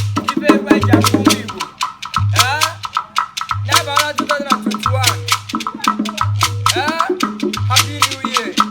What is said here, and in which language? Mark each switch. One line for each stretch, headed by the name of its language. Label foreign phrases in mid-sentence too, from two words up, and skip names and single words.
Igbo: Ife egwu eji akụ ụmụ Igbo. Eh? Ya bara two thousand and twenty-one. Eh?
English: Happy New Year.